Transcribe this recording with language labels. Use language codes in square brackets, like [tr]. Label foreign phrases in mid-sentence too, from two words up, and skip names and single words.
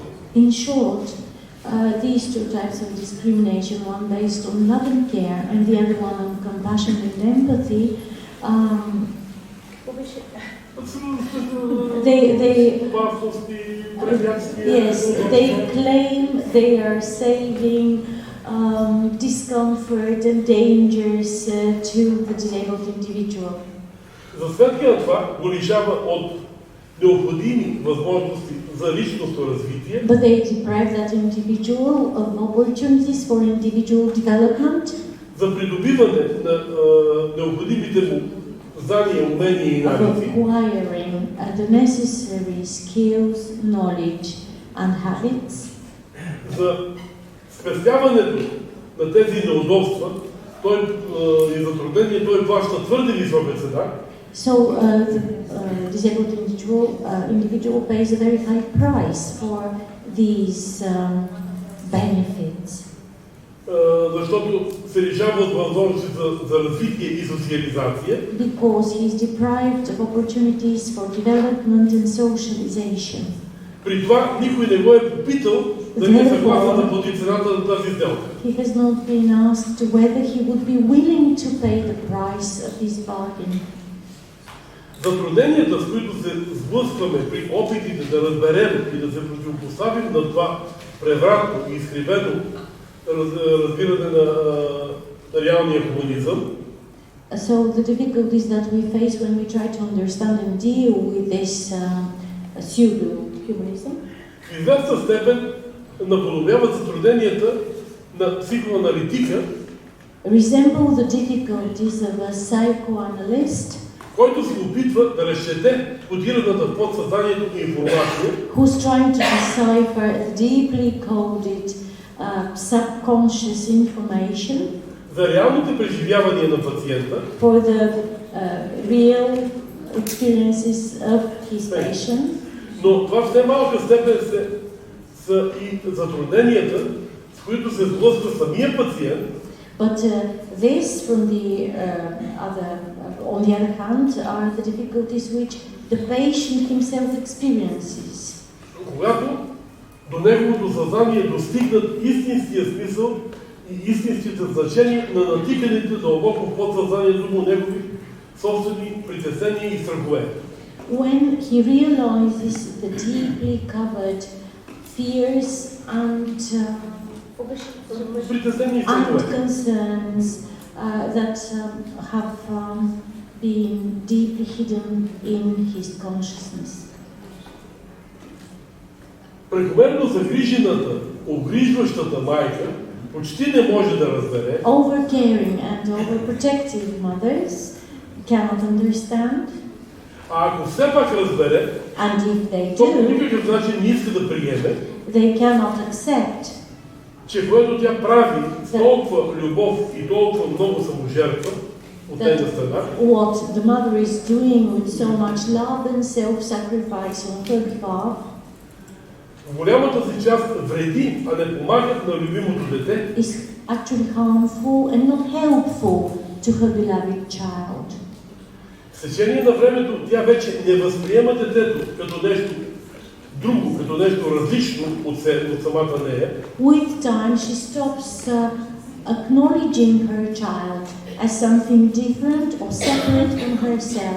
[en] In short, these two types of discrimination, one based on love and care and the other one on compassion and empathy, they claim they are saving discomfort and dangers to the disabled individual. [bg] За сметка на това го лишава от необходими възможности за личностно развитие, [en] but they deprive that individual of opportunities for individual development, [bg] за придобиване на необходимите му знания, умения и [en] of [bg] навици, [en] acquiring the necessary skills, knowledge, and habits, [bg] за спестяването на тези неудобства, и затруднение, той плаща твърде висока цена. [en] So the disabled individual pays a very high price for these benefits. [bg] Защото се лишава от възможности за развитие и социализация. [en] Because he is deprived of opportunities for development and socialization. [bg] При това никой не го е попитал дали е съгласен да плати цената на тази сделка. [en] He has not been asked whether he would be willing to pay the price of this bargain. [bg] Затрудненията, с които се сблъскваме при опитите да разберем и да се противопоставим на това превратно и изкривено разбиране на реалния хуманизъм, [en] So the difficulties that we face when we try to understand and deal with this pseudo-humanism [bg] в известна степен наподобяват затрудненията на психоаналитика, [en] resemble the difficulties of a psychoanalyst [bg] който се опитва да разчете кодираната в подсъзнанието информация, [en] who's trying to decipher the deeply coded subconscious information [bg] за реалните преживявания на пациента, [en] for the real experiences of his patient. [bg] но това в немалка степен са и затрудненията, с които се сблъсква самия пациент, [en] But this, on the other hand, are the difficulties which the patient himself experiences. [bg] когато до неговото съзнание достигнат истинския смисъл и истинските значения на натиканите дълбоко в подсъзнанието му негови собствени притеснения и страхове. [en] When he realizes the deeply covered fears and concerns that have been deeply hidden in his consciousness. [bg] Прекомерно загрижената, обгрижващата майка почти не може да разбере, [en] Overcaring and overprotective mothers cannot understand. [bg] а ако все пак разбере, [en] And if they [bg] то по [en] do, [bg] никакъв начин не иска да приеме, [en] they cannot accept [bg] че което тя прави с толкова любов и толкова много саможертва от нейна страна, [en] what the mother is doing with so much love and self-sacrifice on her behalf, [bg] в голямата си част вреди, а не помагат на любимото дете, [en] is actually harmful and not helpful to her beloved child. [bg] с течение на времето тя вече не възприема детето като нещо друго, като нещо различно от самата нея. [en] With time, she stops acknowledging her child as something different or separate from herself.